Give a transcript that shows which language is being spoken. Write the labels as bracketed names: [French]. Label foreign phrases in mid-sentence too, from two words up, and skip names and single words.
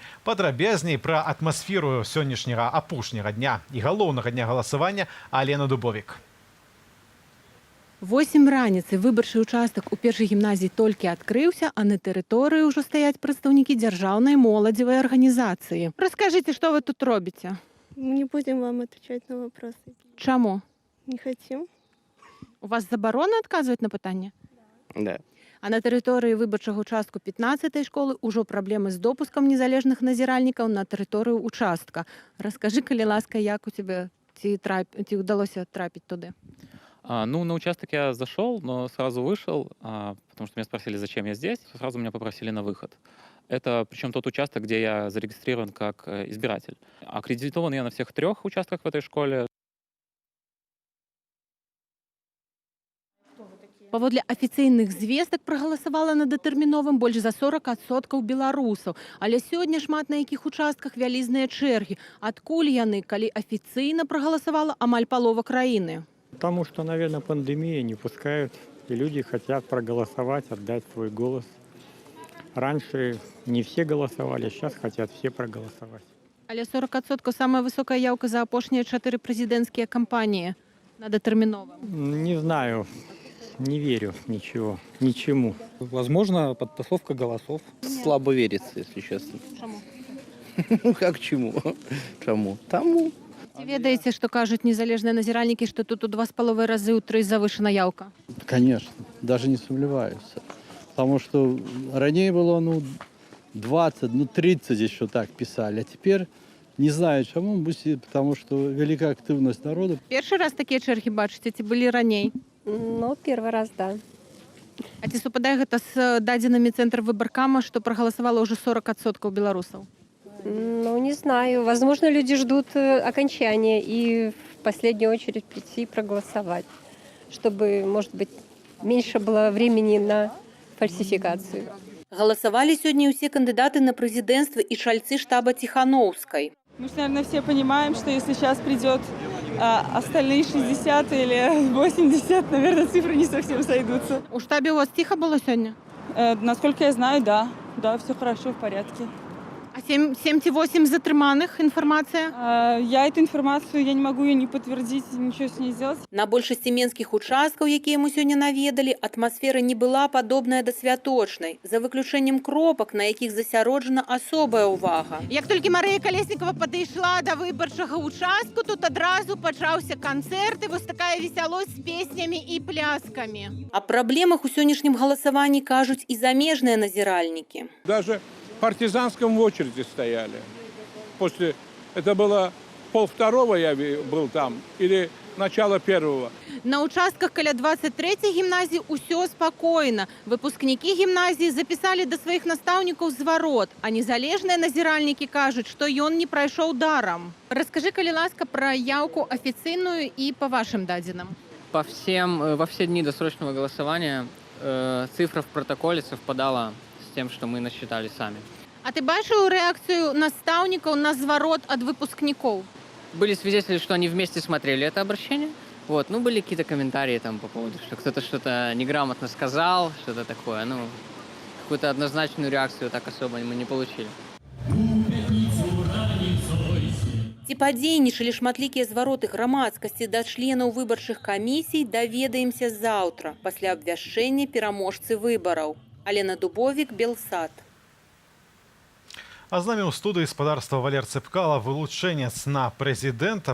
[Belarusian] Падрабязней пра атмасферу сённяшняга апошняга дня і галоўнага дня галасавання Алена Дубовік. 8 раніцы выбарчы участак у першай гімназіі толькі адкрыўся, а на тэрыторыі ўжо стаяць прадстаўнікі дзяржаўнай моладзевай арганізацыі. Раскажыце, што вы тут робіце? [Russian] Мы не будем вам отвечать на вопросы. [Belarusian] Чаму? [Russian] Не хотим. [Belarusian] У вас забарона адказваць на пытанне? [Russian] Да. [Belarusian] А на тэрыторыі выбарчага участку 15-й школы ўжо праблемы з допускам незалежных назіральнікаў на тэрыторыю участка. Раскажы, калі ласка, як у тебя ці удалося трапіць туды? [Russian] Ну, на участок я зашел, но сразу вышел, потому что меня спросили, зачем я здесь. Сразу меня попросили на выход. Это причем тот участок, где я зарегистрирован как избиратель. Аккредитован я на всех 3 участках в этой школе. [Belarusian] Паводле афіцыйных звестак прагаласавала на датэрміновым больш за 40% беларусаў. Але сёння шмат на якіх участках вялізныя чэргі. Адкуль яны, калі афіцыйна прагаласавала амаль палова краіны? [Russian] Потому что, наверное, пандемия не пускают, и люди хотят проголосовать, отдать свой голос. Раньше не все голосовали, сейчас хотят все проголосовать. [Belarusian] Але 40% самая высокая яўка за апошнія 4 прэзідэнцкія кампаніі на датэрміновым. [Russian] Не знаю, не верю ничего, ничему. Возможно, подтасовка голосов. Слабо верится, если честно. [Belarusian] Чаму? [Russian] Как чему? Чему? Тому. [Belarusian] Ці ведаеце, што кажуць незалежныя назіральнікі, што тут у 2,5 разы ў 3 завышана яўка? [Russian] Конечно, даже не сомневаюсь. Потому что ранее было 20, 30 еще так писали, а теперь не знаю чему, потому что велика активность народа. [Belarusian] Першы раз такія чэргі бачыце, ці былі раней? [Russian] Ну, первый раз, да. [Belarusian] А ці супадае гэта з дадзенымі цэнтра выбаркама, што прагаласавала ўжо 40% беларусаў? [Russian] Ну, не знаю. Возможно, люди ждут окончания и в последнюю очередь прийти и проголосовать, чтобы, может быть, меньше было времени на фальсификацию. [Belarusian] Галасавалі сёння ўсе кандыдаты на прэзідэнцтва і чальцы штаба Ціханаўскай. [Russian] Мы же, наверное, все понимаем, что если сейчас придет остальные 60 или 80, наверное, цифры не совсем сойдутся. У штабе у вас тихо было сегодня? Насколько я знаю, да. Да, все хорошо, в порядке. [Belarusian] А 7 ці 8 затрыманых информация? [Russian] Я эту информацию, я не могу ее не подтвердить, ничего с ней сделать. [Belarusian] На большасці менскіх участкаў, якія мы сёння наведалі, атмасфера не была падобная да святочнай, за выключэннем кропак, на якіх засяроджана асобая ўвага. Як толькі Марыя Калеснікова падышла да выбарчага участку, тут адразу пачаўся канцэрт, і вось такая весялосць з песнямі і пляскамі. Аб праблемах у сённяшнім галасаванні кажуць і замежныя назіральнікі. [Russian] Даже партизанском в очереди стояли. Это было 1:30 я был там, или начало 1. [Belarusian] На участках каля 23-й гімназіі ўсё спакойна. Выпускнікі гімназіі запісалі да сваіх настаўнікаў зварот, а незалежныя назіральнікі кажуць, што ён не прайшоў дарам. Раскажы, калі ласка, пра яўку афіцыйную і па вашым дадзеным. [Russian] Во все дни досрочного голосования цифра в протоколе совпадала с тем, что мы насчитали сами. [Belarusian] А ты бачыў рэакцыю настаўнікаў на зварот ад выпускнікоў? [Russian] Были свидетели, что они вместе смотрели это обращение. Вот, ну, были какие-то комментарии там по поводу, что кто-то что-то неграмотно сказал, что-то такое. Ну, какую-то однозначную реакцию так особо мы не получили. [Belarusian] Ці падзейнічалі шматлікія звароты грамадскасці да членаў выбарчых камісій, даведаемся заўтра, пасля абвяшчэння пераможцы выбараў. Алена Дубовік, Белсат. А з намі ў студыі спадарства Валер Цыпкала, вылучэнец на прэзідэнта.